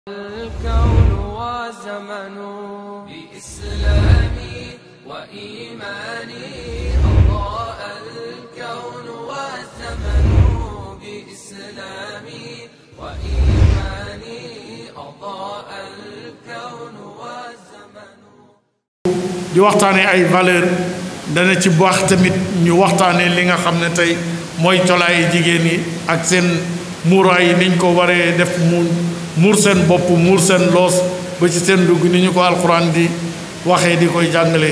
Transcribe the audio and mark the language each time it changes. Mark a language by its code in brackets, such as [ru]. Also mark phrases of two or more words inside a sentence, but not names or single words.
[ar] الكون وزمن بإسلامي وإيماني أضاء الكون والزمن بإسلامي وإيماني أضاء الكون والزمن. [wo] di waxtaanee ay valeur dana ci baax tamit ñu waxtaanee li nga xam ne tey mooy colaayu jigéen yi ak seen muuraay yi niñ ko waree def mu muur seen bopp muur seen loos ba ci seen dugg ni ñu ko alxuraan di waxee di koy jàngale.